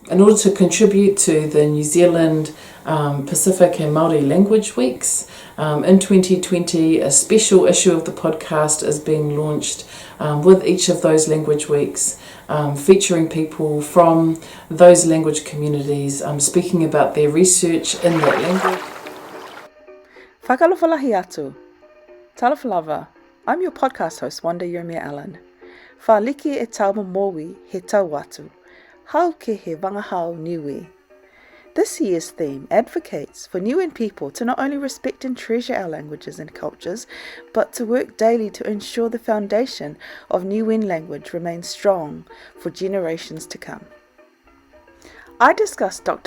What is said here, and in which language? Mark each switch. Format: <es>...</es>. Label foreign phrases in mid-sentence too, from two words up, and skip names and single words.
<en>In order to contribute to the New Zealand Pacific and Māori Language Weeks, in 2020 a special issue of the podcast is being launched with each of those language weeks, featuring people from those language communities speaking about their research in that language.</en> <niu>Fakaalofa lahi atu. Talafalava.</niu> <en>I'm your podcast host, Wanda Yermia Allen.</en> <niu>Faliki e tau momoui he tau atu. Hau ke he Vagahau Niue.</niu> <en>This year's theme advocates for Niuean people to not only respect and treasure our languages and cultures, but to work daily to ensure the foundation of Niuean language remains strong for generations to come. I discussed Dr.</en>